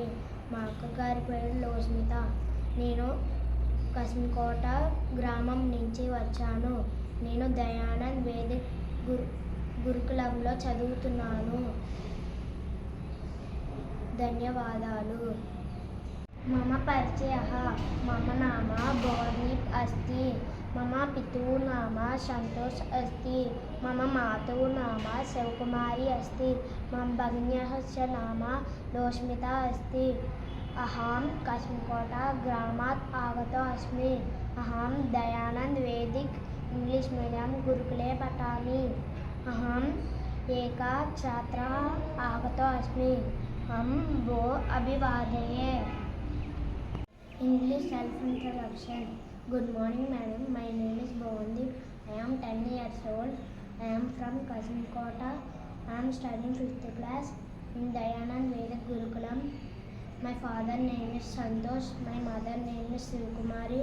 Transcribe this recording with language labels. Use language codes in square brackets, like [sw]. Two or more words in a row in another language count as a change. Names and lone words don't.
[te] మా అక్కగారి పేరు లోస్మిత. నేను కసింకోట గ్రామం నుంచి వచ్చాను. నేను దయానంద్ వేదిక్ గురుకులంలో చదువుతున్నాను. ధన్యవాదాలు. [sa] మమ పరిచయः మమ నామ భువన్దీప్ अस्ति. मम पितुः नाम संतोष अस्ति. मम मातुः नाम शिवकुमारी अस्ति. मम भगिन्याः नाम लोस्मिता अस्ति. अहं कसिंकोटा ग्रामात् आगतो अस्मि. अहं दयानंद वेदिक [en] English medium [sa] गुरुकुले पठामि. अहम् एका छात्रा आगतो अस्मि. हम वो अभिवादये. [en] English self-introduction. Good morning, madam. My name is Bhavandeep. I am 10 years old. I am from Kasinkota. I am studying 5th class in Dayanand Vedic Gurukulam. My father name is Santosh. My mother name is Shivkumari.